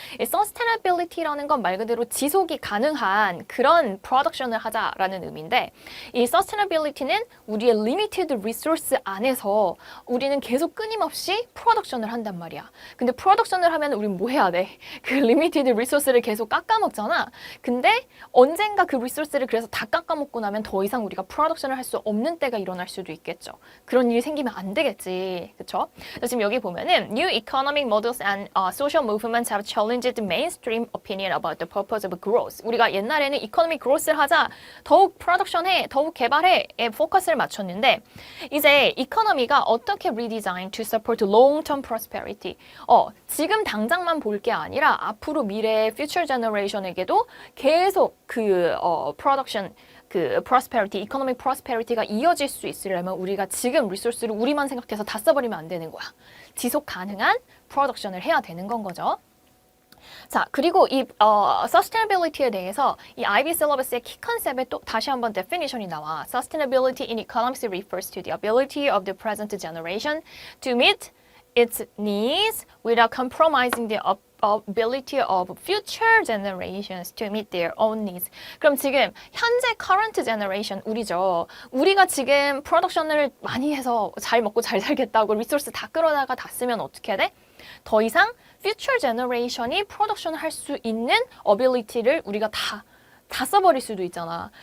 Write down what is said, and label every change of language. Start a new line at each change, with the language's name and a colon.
Korean: 이 sustainability라는 건 말 그대로 지속이 가능한 그런 프로덕션을 하자라는 의미인데 이 sustainability는 우리의 limited resource 안에서 우리는 계속 끊임없이 프로덕션을 한단 말이야. 근데 프로덕션을 하면 우리는 뭐 해야 돼? 그 limited resource를 계속 깎아먹잖아. 근데 언젠가 그 resource를 그래서 다 깎아먹고 나면 더 이상 우리가 프로덕션을 할 수 없는 때가 일어날 수도 있겠죠. 그런 일이 생기면 안 되겠지. 그쵸? 지금 여기 보면은
English: New economic models and social movements have challenged the mainstream opinion about the purpose of growth.
Korean: 우리가 옛날에는 economic growth를 하자, 더욱 프로덕션해, 더욱 개발해에 포커스를 맞췄는데 이제 이코노미가 어떻게
English: redesign to support long-term prosperity.
Korean: 지금 당장만 볼 게 아니라 앞으로 미래의 future generation에게도 계속 그 production 그 prosperity, economic prosperity가 이어질 수 있으려면 우리가 지금 리소스를 우리만 생각해서 다 써버리면 안 되는 거야. 지속 가능한 프로덕션을 해야 되는 건 거죠. 자, 그리고 이 sustainability에 대해서 이 IB syllabus의 키 컨셉에 또 다시 한번 definition이 나와.
English: Sustainability in economics refers to the ability of the present generation to meet its needs without compromising the ability of future generations to meet their own needs.
Korean: 그럼 지금 현재 current generation 우리죠. 우리가 지금 프로덕션을 많이 해서 잘 먹고 잘 살겠다고 리소스 다 끌어다가 다 쓰면 어떻게 돼? 더 이상 future generation이 프로덕션을 할 수 있는 ability를 우리가 다 써버릴 수도 있잖아.